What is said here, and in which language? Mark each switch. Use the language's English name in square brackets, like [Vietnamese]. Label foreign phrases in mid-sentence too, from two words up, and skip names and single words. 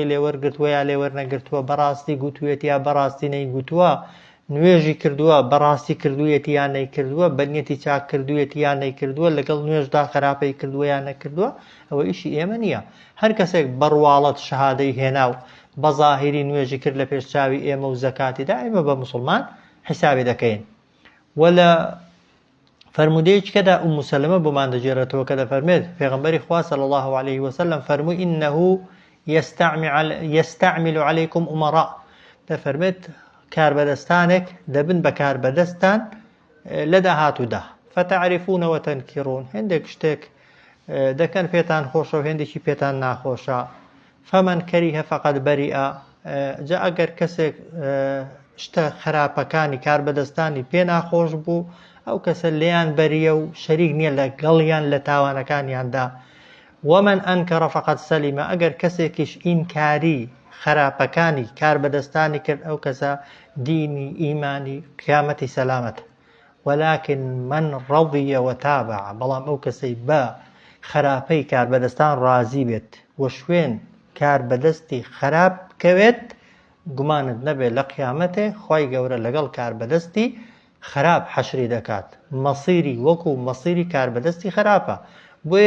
[Central Kurdish] لێوەرگرتووە یا لێوەرنەگرتووە بەڕاستی گوتووێت یا بەڕاستی نەیگوتووە نوێژی کردووە بەڕاستی کردوویەتی یان نەیکردووە بەنیەتی چاک کردوویەتی یان نەیکردووە لەگەڵ نوێژدا خراپەی کردووە یان نەکردووە ئەوە ئیشی ئێمە نییە هەر کەسێک بەڕواڵەت شەهادەی هێنا و بە زاهیری نوێژی کرد لە پێشچاوی ئێمە و زەکاتیدا ئێمە بە مسلمان حسابی دەکەین وەلە فرمودەیەکدا ئوم سەلەمە بۆمان دەگێڕێتەوە کە دەفەرمێت پێغەمبەری خوا [Arabic] صلی الله عليه وسلم [Central Kurdish] فەرمووی [Arabic] إنه يستعمل عليكم أمراء [Central Kurdish] دەفەرمێت کاربەدەستانێک دەبن بە کاربەدەستان لە داهاتوودا [Arabic] فتعرفون وتنكرون [Central Kurdish] هەندێک شتێک دەکەن پێتان خۆشە و هێندێکی پێتان ناخۆشە [Arabic] فمن كره فقد برئ [Central Kurdish] جا ئەگەر کەسێک شتە خراپەکانی کاربەدەستانی پێ ناخۆش بوو ئەو کەسە لێیان بەریە و شەریک نییە لەگەڵیان لە تاوانەکانیاندا [Arabic] ومن أنكر فقد سلم [Central Kurdish] ئەگەر کەسێکیش ئینکاری خراپەکانی کاربەدەستانی کرد ئەو کەسە دینی ئیمانی قیامەتی سەلامەت [Arabic] ولكن من رضي وتابع [Central Kurdish] بەڵام ئەو کەسەی بە خراپەی کاربەدەستان ڕازی بێت و شوێن کاربەدەستی خراپ بکەوێت گومانت نەبێت لە قیامەتێ خوای گەورە لەگەڵ کاربەدەستی خراپ حەشری دەکات مەسیری وەکو مەسیری کاربەدەستی خراپە بۆیە